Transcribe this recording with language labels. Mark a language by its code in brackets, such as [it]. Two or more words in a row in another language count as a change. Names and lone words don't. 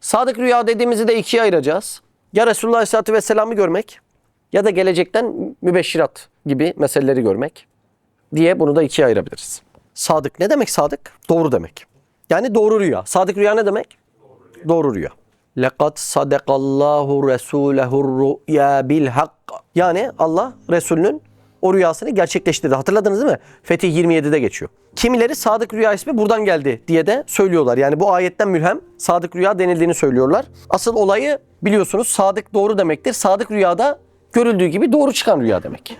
[tr] Sadık rüya dediğimizi de ikiye ayıracağız. Ya Resulullah Aleyhisselatü Vesselam'ı görmek ya da gelecekten mübeşşirat gibi meseleleri görmek diye bunu da ikiye ayırabiliriz. Sadık ne demek sadık? Doğru demek. Yani doğru rüya. Sadık rüya ne demek? Doğru rüya. [ar] لَقَدْ صَدَقَ اللّٰهُ رَسُولَهُ الرُّؤْيَا بِالْحَقِّ. [tr] Yani Allah Resulünün o rüyasını gerçekleştirdi. Hatırladınız değil mi? Fetih 27'de geçiyor. Kimileri sadık rüya ismi buradan geldi diye de söylüyorlar. Yani bu ayetten mülhem sadık rüya denildiğini söylüyorlar. Asıl olayı biliyorsunuz, sadık doğru demektir. Sadık rüyada görüldüğü gibi doğru çıkan rüya demek.